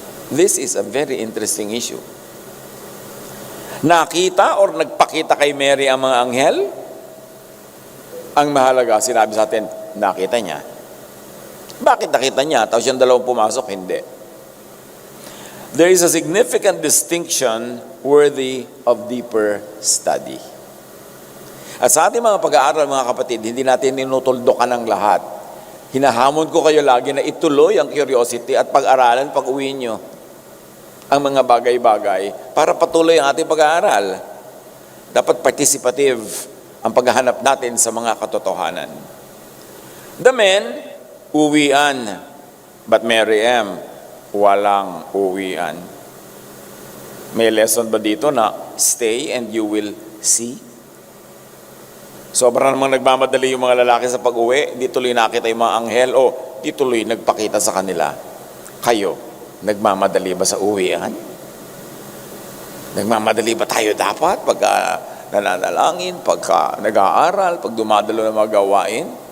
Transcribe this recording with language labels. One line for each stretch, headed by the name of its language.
English: This is a very interesting issue.
Filipino: Nakita or nagpakita kay Mary ang mga anghel? Ang mahalaga, sinabi sa atin, nakita niya. Bakit nakita niya? Tapos yung dalawang pumasok, hindi.
English: There is a significant distinction worthy of deeper study.
Filipino: At sa ating mga pag-aaral, mga kapatid, hindi natin tinutuldukan ang lahat. Hinahamon ko kayo lagi na ituloy ang curiosity at pag-aralan pag-uwi nyo ang mga bagay-bagay para patuloy ang ating pag-aaral. Dapat participative ang paghahanap natin sa mga katotohanan.
English: The men,
Filipino: uwian,
English: but Mary M.
Filipino: walang uwian. May lesson ba dito na
English: stay and you will see?
Filipino: Sobrang namang nagmamadali yung mga lalaki sa pag-uwi, di tuloy nakita yung mga anghel o di tuloy nagpakita sa kanila. Kayo, nagmamadali ba sa uwian? Nagmamadali ba tayo dapat pagka nananalangin, pagka nag-aaral, pag dumadalo ng mga gawain?